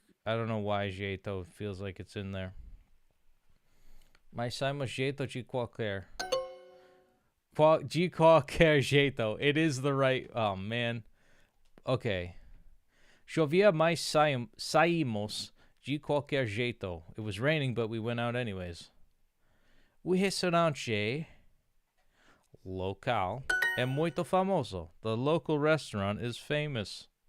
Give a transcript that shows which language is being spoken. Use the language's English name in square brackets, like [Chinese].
[English] I don't know why jeito feels like it's in there. [Portuguese] Mas saímos jeito de qualquer. De qualquer jeito. [English] It is the right. Oh man. Okay. [Portuguese] Chovia, mas saímos de qualquer jeito. [English] It was raining, but we went out anyways. [Portuguese] O restaurante local é muito famoso. [English] The local restaurant is famous.